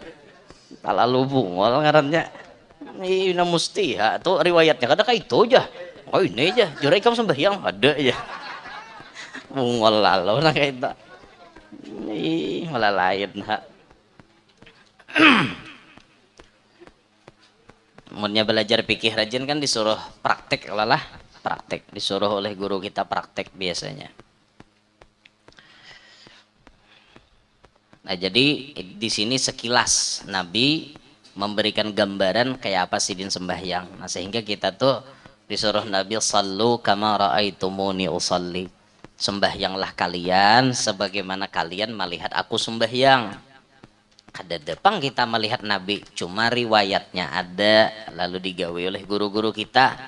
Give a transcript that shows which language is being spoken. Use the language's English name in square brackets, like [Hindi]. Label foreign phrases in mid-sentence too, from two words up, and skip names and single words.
[Banjar] Talalu bungol ngarannya. Ini musti ya tuh riwayatnya kada kayak itu aja. Oh ini aja, jurai kamu sembahyang ada aja. Bungol lalu nah kayak itu. Ih malah lain ha. Munnya belajar fikih rajin kan disuruh praktek lah, praktek disuruh oleh guru kita praktek biasanya. Nah jadi di sini sekilas Nabi memberikan gambaran kayak apa sih din sembahyang. [Indonesian] Nah sehingga kita tuh disuruh Nabi [Arabic] sallu kama ra'aitumuni usalli. [Indonesian] Sembahyanglah kalian sebagaimana kalian melihat aku sembahyang. [Banjar] Kada depang kita melihat Nabi, cuma riwayatnya ada lalu digawe oleh guru-guru kita.